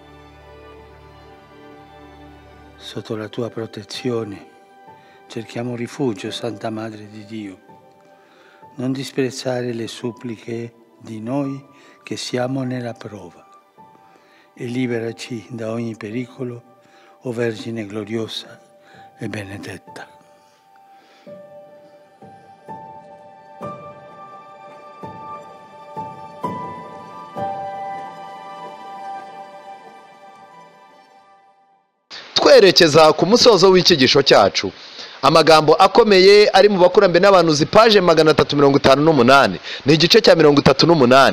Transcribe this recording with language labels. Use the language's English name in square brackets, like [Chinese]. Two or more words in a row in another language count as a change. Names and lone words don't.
[Italian] Sotto la tua protezione cerchiamo rifugio, Santa Madre di Dio. Non disprezzare le suppliche di noi che siamo nella prova e liberaci da ogni pericolo, o Vergine gloriosa e benedetta. [Kinyarwanda] twerekeza ku musozo w'icyigisho cyacu. Amagambo akomeye ari mu bakurambere n'abahanuzi paje 358 ni igice cya 38.